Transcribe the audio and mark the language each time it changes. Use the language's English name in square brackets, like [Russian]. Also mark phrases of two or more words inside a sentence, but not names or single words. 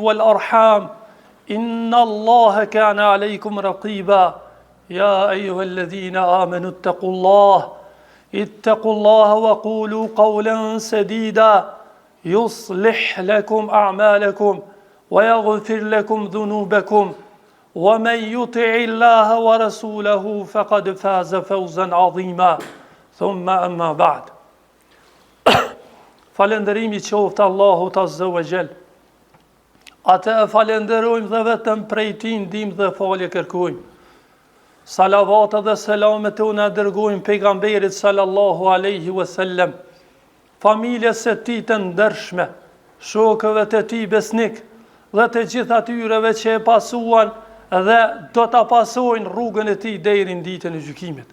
[Arabic] والأرحام إن الله كان عليكم رقيبا يا أيها الذين آمنوا اتقوا الله وقولوا قولا سديدا يصلح لكم أعمالكم ويغفر لكم ذنوبكم ومن يطع الله ورسوله فقد فاز فوزا عظيما ثم أما بعد [Albanian] Falëndërimi qoftë Allahut [Arabic] عز وجل. [Albanian] Atë e falenderojmë dhe vetëm prej Tij ndihmë dhe falje kërkojmë. Salavat dhe selamet tona dërgojmë pejgamberit [Arabic] صلى الله عليه وسلم, [Albanian] familjes së Tij të ndershme, shokëve të Tij besnik dhe të gjithë atyreve që e pasuan dhe do ta pasojnë rrugën e Tij deri në ditën e gjykimit.